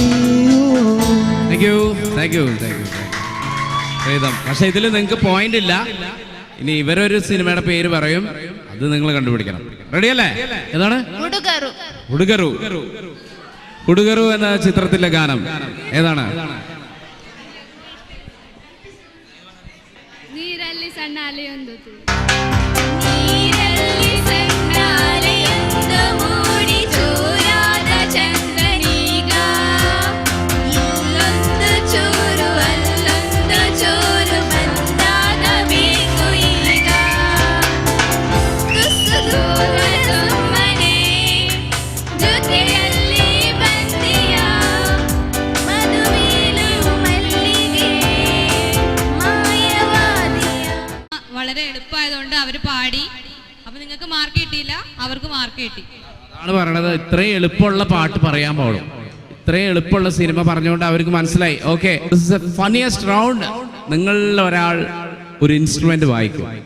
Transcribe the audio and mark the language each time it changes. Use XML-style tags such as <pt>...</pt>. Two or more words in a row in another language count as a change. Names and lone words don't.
<en>thank you.</en> <ml>പ്രീതം, പക്ഷെ ഇതിൽ നിങ്ങൾക്ക് പോയിന്റ് ഇല്ല. ഇനി ഇവരൊരു സിനിമയുടെ പേര് പറയും, അത് നിങ്ങൾ കണ്ടുപിടിക്കണം. റെഡിയല്ലേ? ഏതാണ്? ഉടുകറു എന്ന ചിത്രത്തിലെ ഗാനം ഏതാണ്?</ml> <kn>ನೀರಲ್ಲಿ ಸಣ್ಣ ಅಲೆಯೊಂದು ಮೂಡಿ ಚೂರಾದ ಚಂದ್ರನೀಗ ಇಲ್ಲೊಂದು ಚೂರು ಅಲ್ಲೊಂದು ಚೂರು ಬಂದಾಗ ಬೇಕು ಈಗ ತುಸು ದೂರ ಸುಮ್ಮನೆ ಜೊತೆಯಲ್ಲಿ ಬಂದಿಯ ಮದುವೆಲು ಮಲ್ಲಿಗೆ ಮಾಯವಾದಿಯ.</kn> <ml>വളരെ എളുപ്പമായതുകൊണ്ട് അവർ പാടി. അപ്പൊ നിങ്ങൾക്ക് മാർക്ക് കിട്ടിയില്ല, അവർക്ക് മാർക്ക് കിട്ടി. അതാണ് പറയണത്. ഇത്രയും എളുപ്പമുള്ള പാട്ട് പറയാൻ പാടും. ഇത്രയും എളുപ്പമുള്ള സിനിമ പറഞ്ഞുകൊണ്ട് അവർക്ക് മനസ്സിലായി.</ml> <en>okay, this is a funniest round.</en> <ml>നിങ്ങളിൽ ഒരാൾ ഒരു ഇൻസ്ട്രുമെന്റ് വായിക്കും.</ml>